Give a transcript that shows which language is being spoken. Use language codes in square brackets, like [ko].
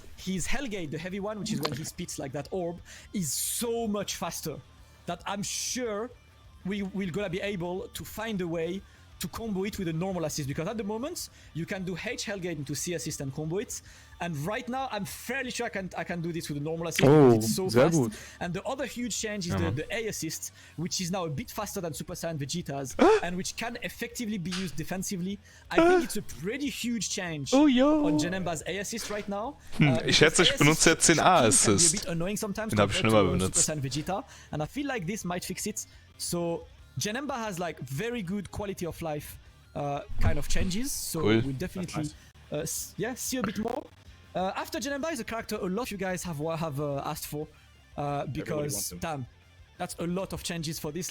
[en] His Hellgate, the heavy one, which is when he spits like that orb, is so much faster that I'm sure we're gonna be able to find a way to combo it with a normal assist, because at the moment you can do H Hellgate into C assist and combo it, and right now I'm fairly sure I can do this with a normal assist because it's so fast. Good. And the other huge change is the A assist, which is now a bit faster than Super Saiyan Vegeta's and which can effectively be used defensively. I think it's a pretty huge change on Janemba's A assist right now. [de] Ich schätze, ich benutze jetzt den A Assist. Den habe ich schlimmer benutzt. [en] Super Saiyan Vegeta, and I feel like this might fix it. So Janemba has like very good quality of life kind of changes, so we'll definitely see a bit more. After Janemba is a character a lot of you guys have asked for, because damn, that's a lot of changes for this.